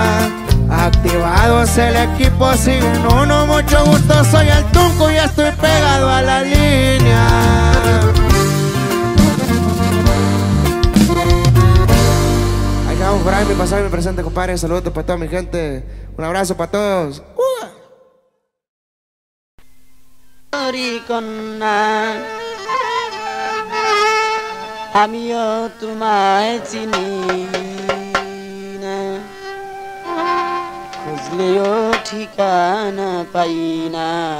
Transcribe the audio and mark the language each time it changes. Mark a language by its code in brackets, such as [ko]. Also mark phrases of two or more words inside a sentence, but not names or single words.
[es] Activados el equipo, siguen uno, mucho gusto, soy el Tunco y estoy pegado a la línea. Ahí vamos por ahí, mi pasado y mi presente, compadre. Saludos para toda mi gente, un abrazo para todos. [bn] আমিও তোমায় চিনি না, খুঁজলেও ঠিকানা পাই না।